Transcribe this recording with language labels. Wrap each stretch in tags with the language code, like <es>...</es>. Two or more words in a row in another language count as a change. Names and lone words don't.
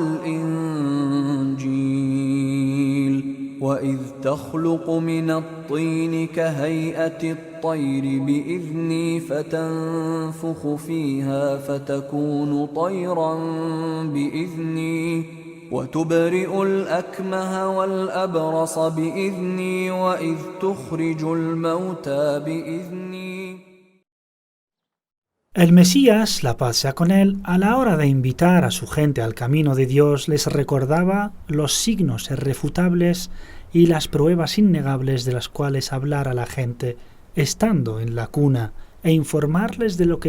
<ar>والإنجيل وإذ تخلق من الطين كهيئة الطير بإذني فتنفخ فيها فتكون طيرا بإذني وتبرئ الأكمه والأبرص بإذني وإذ تخرج الموتى بإذني.</ar> <es>El Mesías, la paz sea con él, a la hora de invitar a su gente al camino de Dios, les recordaba los signos irrefutables y las pruebas innegables de las cuales hablar a la gente estando en la cuna e informarles de lo que</es>